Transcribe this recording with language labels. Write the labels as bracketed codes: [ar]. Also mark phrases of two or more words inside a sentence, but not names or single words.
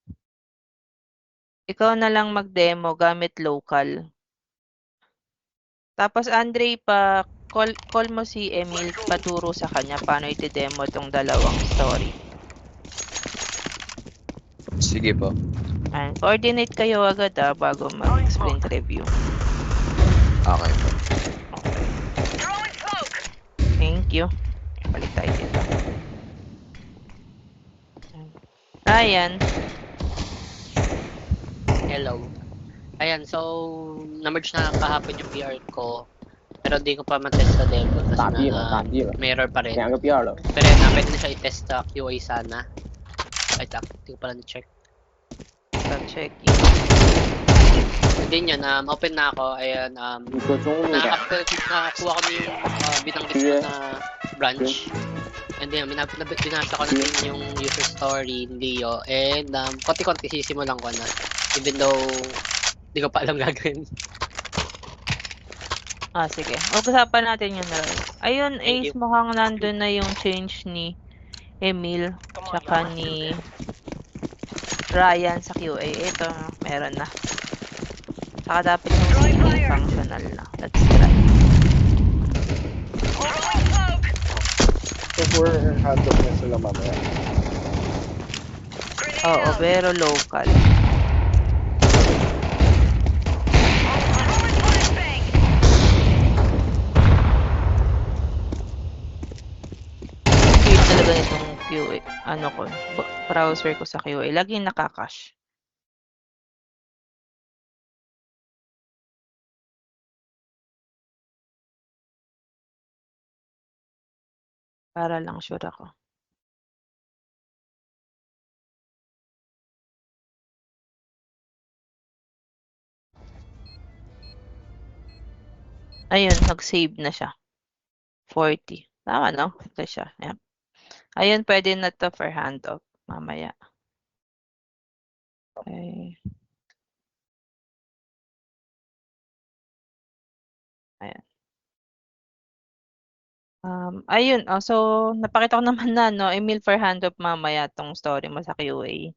[tl] Ikaw na lang mag-demo gamit local. Tapos Andre, call mo si Emil, paturo sa kanya paano iti-demo tong dalawang story. Sige po. Coordinate kayo agad bago mag- [en] sprint review. [tl] Okay. [en] Throwing smoke. Thank you. [tl] Balik tayo dito. Ryan, Hello. Ayan, so, na-merge na kahapon yung PR ko. Pero di ko pa matest sa demo kasi [zh] 打 B 了，打 [tl] na [zh] B 了， [tl] may error pa rin. [zh] 2个 B 2了。 [tl] Pero yun na, pwede na siya i-test sa QA sana. Wait lang, di ko pala na-check. check. Hindi yun, open na ako. Ayan, [zh] 一个中路的， [tl] nakakuha ko na yung binanggit ko na branch. And then, binasa ko na din yung user story, Leo. And, konti-konti sisimulan ko na. [en] Even though, [tl] di ko pa alam gagawin. Ah, sige. Pag-usapan natin yun na rin. Ayun, Thank Ace, mukhang nandun na yung change ni Emil, tsaka ni Ryan sa QA. Ito, meron na. Saka dapat yung CD functional na. [en] Let's try. Throwing smoke. [tl] So, [en] for handoff [tl] niya sila mamaya. Grenade Oo, out. pero local. [en] Throwing flashbang. [tl] Weird talaga nitong QA. Ano ko, browser ko sa QA. Laging nakakash. Para lang sure ako. Ayun, nag-save na siya. 40. Tama, no? Ito siya. Yan. Ayun, pwede na to [en] for handoff. [tl] Mamaya. Okay. Ayan. Ayun. Oh, so, napakita ko naman na, no? Emil [en] for handoff [tl] mamaya tong story mo sa QA.